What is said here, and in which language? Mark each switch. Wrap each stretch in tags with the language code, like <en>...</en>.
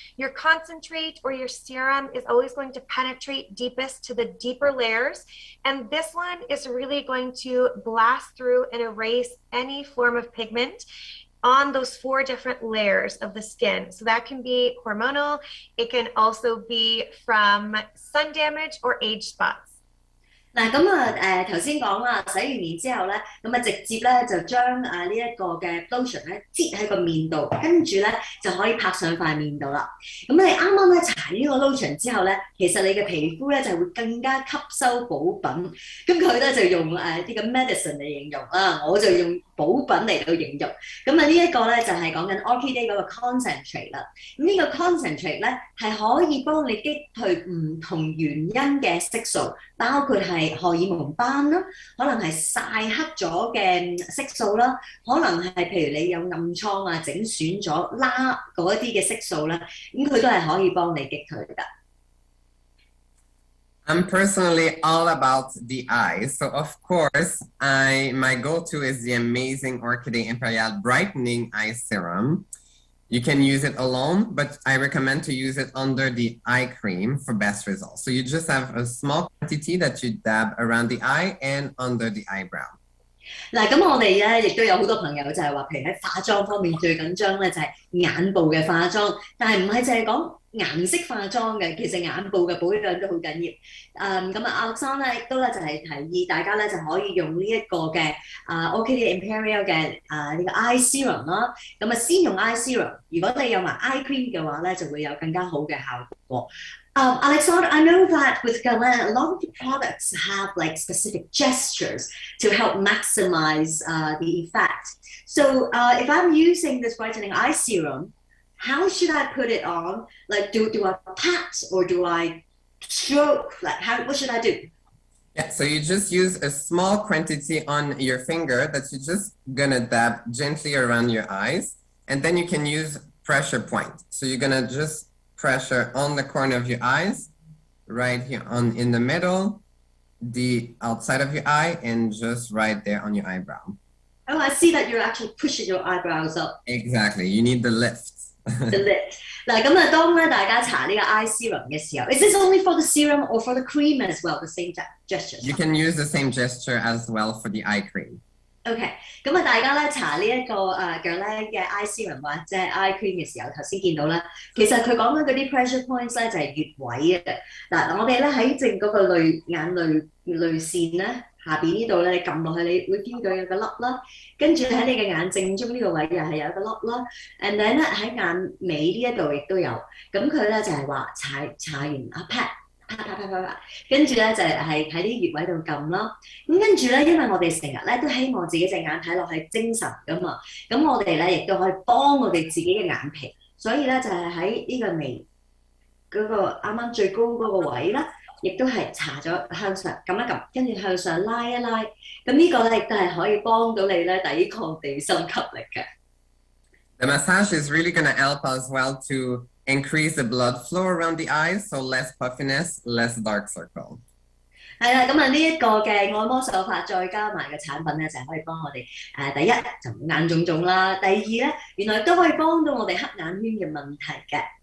<en>Your concentrate or your serum is always going to penetrate deepest to the deeper layers. And this one is really going to blast through and erase any form of pigment on those 4 different layers of the skin. So that can be hormonal. It can also be from sun damage or age spots.</en> <yue>嗱咁頭先講啦，洗完面之後咧，咁直接咧就將呢一個嘅 lotion 咧擠喺個面度，跟住咧就可以拍上塊面度啦。咁你啱啱咧搽呢個 lotion 之後咧，其實你嘅皮膚咧就會更加吸收補品。咁佢咧就用呢個 medicine 嚟形容啦，我就用補品嚟到形容。咁呢一個咧就係講緊 Orchidea 嗰個 concentrate 啦。咁呢個 concentrate 咧係可以幫你擊退唔同原因嘅色素，包括係荷爾蒙斑啦，可能係曬黑咗嘅色素啦，可能係譬如你有暗瘡啊、整損咗啦嗰一啲嘅色素啦，咁佢都係可以幫你擊退㗎。</yue> <en>I'm personally all about the eyes, so of course, my go-to is the amazing Orchidea Imperial Brightening Eye Serum. You can use it alone, but I recommend to use it under the eye cream for best results. So you just have a small quantity that you dab around the eye and under the eyebrow.</en> <yue>嗱，咁我哋咧亦都有好多朋友就係話，譬如喺化妝方面最緊張咧就係眼部嘅化妝，但係唔係淨係講顏色化妝嘅，其實眼部嘅保養都好緊要。咁亞生咧亦都咧就係提議大家咧就可以用呢一個嘅Orchidea Imperial 嘅呢個 Eye Serum 啦。咁先用 Eye Serum， 如果你有埋 Eye Cream 嘅話咧，就會有更加好嘅效果。</yue> <en>Alexandra, I know that with GUERLAIN, a lot of the products have like specific gestures to help maximize the effect. So if I'm using this brightening eye serum, how should I put it on? Like, do I pat or do I stroke? Like, what should I do? Yeah, so you just use a small quantity on your finger that you're just gonna dab gently around your eyes, and then you can use pressure point. So you're gonna just pressure on the corner of your eyes, right here in the middle, the outside of your eye, and just right there on your eyebrow. Oh, I see that you're actually pushing your eyebrows up. Exactly, you need the lift. The lift.</en> <yue>嗱，咁當咧大家搽呢個 eye serum 嘅時候</yue> <en>is this only for the serum or for the cream as well, the same gesture? You can use the same gesture as well for the eye cream.</en> <yue>OK， 咁大家咧搽呢一個GUERLAIN嘅 eye serum 或者 eye cream 嘅時候，頭先見到啦，其實佢講緊嗰啲 pressure points 咧就係穴位嘅。嗱，我哋咧喺正嗰個眼淚線咧下邊呢度咧，你撳落去，你會 feel 到有個粒啦，跟住喺你嘅眼正中呢個位又係有一個粒啦 ，</yue> <en>and then</en> <yue>咧喺眼尾呢一度亦都有。咁佢咧就係話搽完pat。跟住咧就係喺啲穴位度撳啦。咁跟住咧，因為我哋成日咧都希望自己隻眼睇落係精神噶嘛，咁我哋咧亦都可以幫我哋自己嘅眼皮，所以咧就係喺呢個眉嗰個啱啱最高嗰個位啦，亦都係搽咗向上撳一撳，跟住向上拉一拉。咁呢個咧亦都係可以幫到你咧抵抗地心吸力嘅。</yue> <en>The massage is really going to help as well to increase the blood flow around the eyes, so less puffiness, less dark circle.</en> <yue>係啦，咁呢一個嘅按摩手法再加埋嘅產品咧，就係可以幫我哋第一就唔眼腫腫啦，第二咧原來都可以幫到我哋黑眼圈嘅問題嘅。</yue>